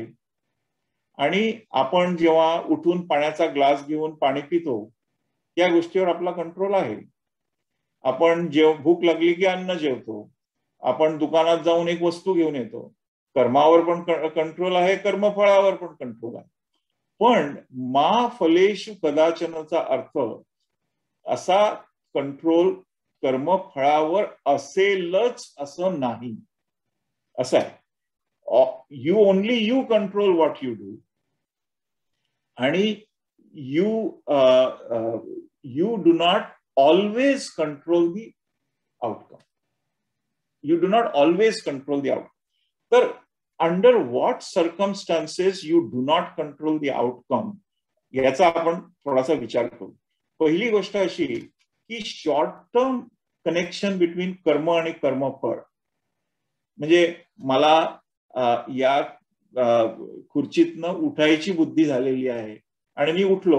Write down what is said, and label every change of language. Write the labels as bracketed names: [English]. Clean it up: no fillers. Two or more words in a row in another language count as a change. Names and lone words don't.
[Marathi] आणि आपण जेव्हा उठून पाण्याचा ग्लास घेऊन पाणी पितो त्या गोष्टीवर आपला कंट्रोल आहे. आपण भूक लागली की अन्न जेवतो. आपण दुकानात जाऊन एक वस्तू घेऊन येतो. कर्मावर पण कंट्रोल आहे, कर्मफळावर पण कंट्रोल आहे. पण [Sanskrit] मा फलेषु कदाचनचा [Marathi] अर्थ असा कंट्रोल कर्मफळावर असेलच असं नाही. असं आहे. [English] You control what you do. आणि you do not always control the outcome. You do not always control the outcome. तर under what circumstances you do not control the outcome [Marathi] याचा आपण थोडासा विचार करू. पहिली गोष्ट अशी की [English] short term connection between [Marathi] कर्म आणि कर्मफळ. म्हणजे मला या खुर्चीतनं उठायची बुद्धी झालेली आहे आणि मी उठलो.